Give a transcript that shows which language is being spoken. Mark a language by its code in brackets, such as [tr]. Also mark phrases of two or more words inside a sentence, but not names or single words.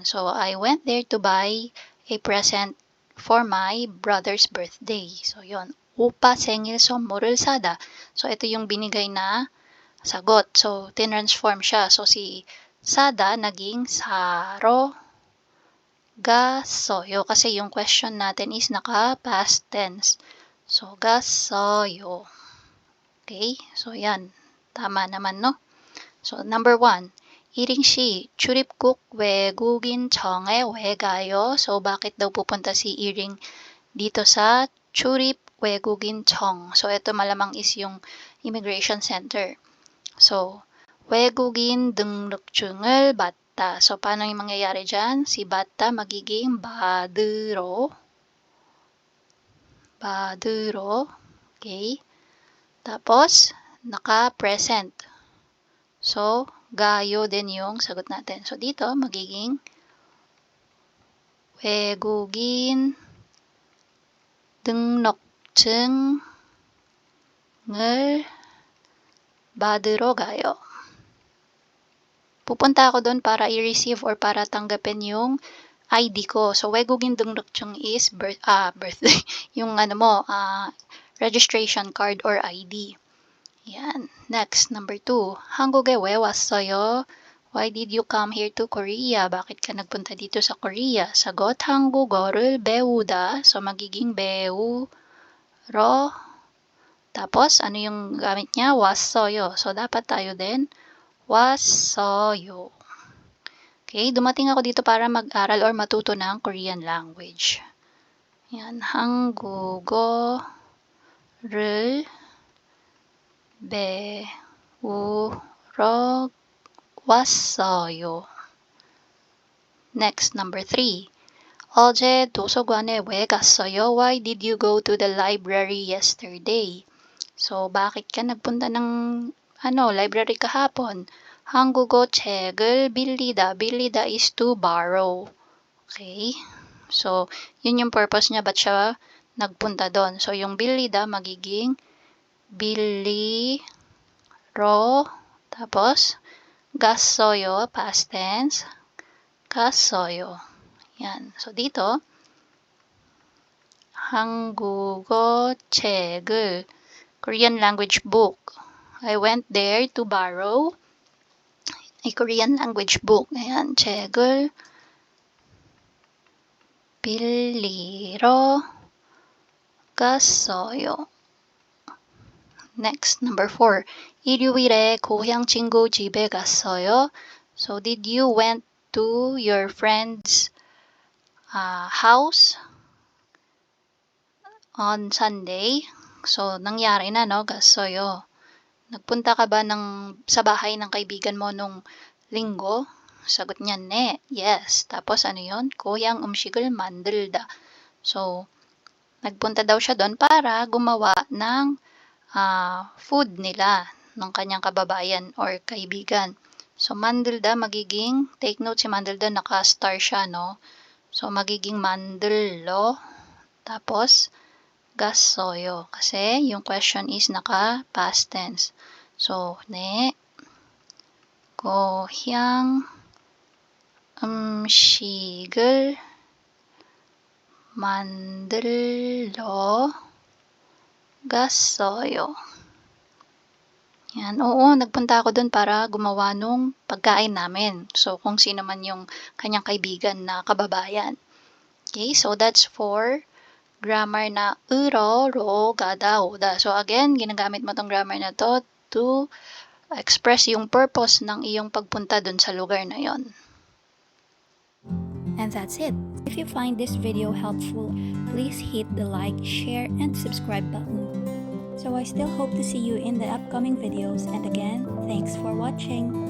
[en] So, I went there to buy a present for my brother's birthday. So, [ko] yon. 오빠 생일 선물을 사다. [tl] So, ito yung binigay na sagot. So, tinransform siya. So, si sada naging saro gas어요. Kasi yung question natin is naka-past tense. So, gas어요. Okay? So, yan. Tama naman, no? So, number 1. [ko] 이링씨, 출입국 외국인청에 왜 가요? [tl] So, bakit daw pupunta si Iring dito sa [ko] 출입 외국인청? [tl] So, ito malamang is yung [en] immigration center. [tl] So, [ko] 외국인 등록증을 받다. [tl] So, paano yung mangyayari dyan? Si 받다 magiging 받으러. Okay? Tapos, naka-present. So, gayo din yung sagot natin. So, dito, magiging [ko] 외국인 등록증을 받으러 가요. [tl] Pupunta ako doon para i-receive or para tanggapin yung ID ko. So, [ko] 외국인 등록증 [en] is birthday. Yung registration card or ID. Yan. Next, number 2. [ko] 한국에 왜 왔어요? [en] Why did you come here to Korea? [tl] Bakit ka nagpunta dito sa Korea? Sagot, [ko] 한국어를 배우다. [tl] So, magiging 배우러. Tapos, ano yung gamit niya? 왔어요. So, dapat tayo din 왔어요. Okay, dumating ako dito para mag-aral or matuto ng [en] Korean language. [tl] Yan, [ko] 한국어를 배우러 왔어요. [en] Next, number 3. [ko] 어제 도서관에 왜 갔어요? [en] Why did you go to the library yesterday? So, [tl] bakit ka nagpunta ng library kahapon? [ko] 한국어 책을 빌리다. 빌리다 [en] is to borrow. Okay? So, [tl] yun yung purpose niya. Ba't siya nagpunta doon? So, yung 빌리다 magiging 빌리러. Tapos, 갔어요, [en] past tense. [tl] 갔어요. Yan. So, dito, [ko] 한국어 책을, [en] Korean language book. I went there to borrow a Korean language book. [tl] Ayan, [ko] 책을 빌리러 갔어요. [en] Next, number 4. [ko] 일요일에 고향 친구 집에 갔어요. [en] So, did you went to your friend's house on Sunday? So, [tl] nangyari na, no? 갔어요. Nagpunta ka ba sa bahay ng kaibigan mo nung linggo? Sagot niya, ne. Yes. Tapos, ano yun? [ko] 고향 음식을 만들다. [tl] So, nagpunta daw siya doon para gumawa ng food nila ng kanyang kababayan or kaibigan. So, 만들다 magiging, take note si 만들다, naka-star siya, no? So, magiging 만들러. Tapos, 갔어요. Kasi, yung [en] question is [tl] naka-past tense. So, [ko] 네. 고향 음식을 만들러 갔어요. [tl] Yan. Oo, nagpunta ako dun para gumawa nung pagkain namin. So, kung sino man yung kanyang kaibigan na kababayan. [en] Okay, so that's for grammar na [ko] 으러, 로, 가다, 오다. [tl] So, again, ginagamit mo tong grammar na [en] to express [tl] yung purpose ng iyong pagpunta dun sa lugar na yon. [en] And that's it. If you find this video helpful, please hit the like, share, and subscribe button. So I still hope to see you in the upcoming videos, and again, thanks for watching.